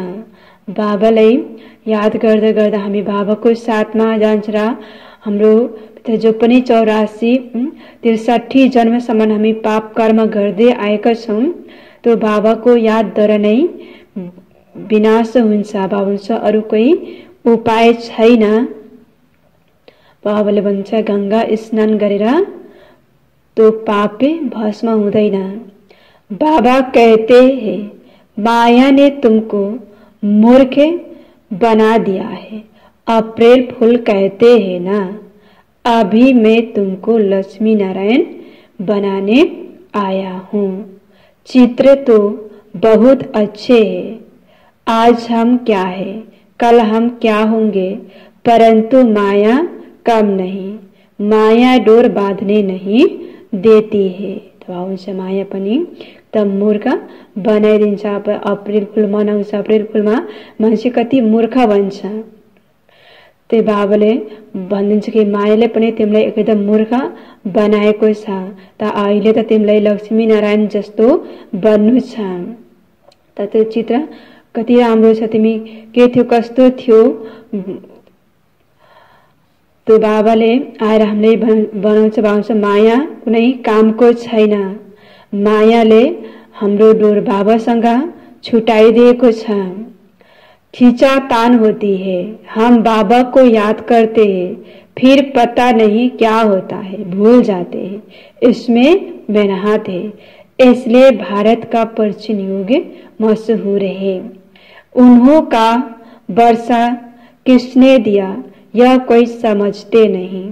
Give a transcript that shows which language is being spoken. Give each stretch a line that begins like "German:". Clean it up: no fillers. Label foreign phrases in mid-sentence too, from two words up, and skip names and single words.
Nepali: बाबालाई याद गर्दा गर्दा हामी बाबाको साथमा जान्छ र हाम्रो जो पनि 83 जन्मसम्म हामी पाप कर्म गर्दै आएका छौँ, त्यो बाबाको यादद्वारा नै विनाश हुन्छ। बाबा भन्छ अरू कोही उपाय छैन। बाबाले भन्छ गंगा स्नान गरेर तो पाप भस्म हुँदैन।
Hindi: बाबा कहते हैं माया ने तुमको मूर्ख बना दिया है।
English: April fool
Hindi: कहते हैं ना, अभी मैं तुमको लक्ष्मी नारायण बनाने आया हूँ। चित्र तो बहुत अच्छे हैं। आज हम क्या है, कल हम क्या होंगे, परंतु माया कम नहीं, माया डोर बांधने नहीं देती है।
Nepali: तो माया पनि त मूर्ख बनाइदिन्छ। अब
English: April fool
Nepali: मनाउँछ,
English: April fool
Nepali: मान्छे कति मूर्ख बन्छ। त्यही बाबाले भनिदिन्छ कि मायाले पनि तिमीलाई एकदम मूर्ख बनाएको छ, त अहिले त तिमीलाई लक्ष्मी नारायण जस्तो बन्नु छ। त त्यो चित्र कति राम्रो छ, तिमी के थियो, कस्तो थियो। त्यो बाबाले आएर हामीले बनाउँछ माया कुनै कामको छैन। मायाले हाम्रो डोर बाबासँग छुटाइदिएको छ।
Hindi: खींचातान होती है, हम बाबा को याद करते हैं, फिर पता नहीं क्या होता है, भूल जाते हैं, इसमें मेहनत है। इसलिए भारत का प्राचीन युग मशहूर है। उन्हों का वर्षा किसने दिया, यह कोई समझते नहीं।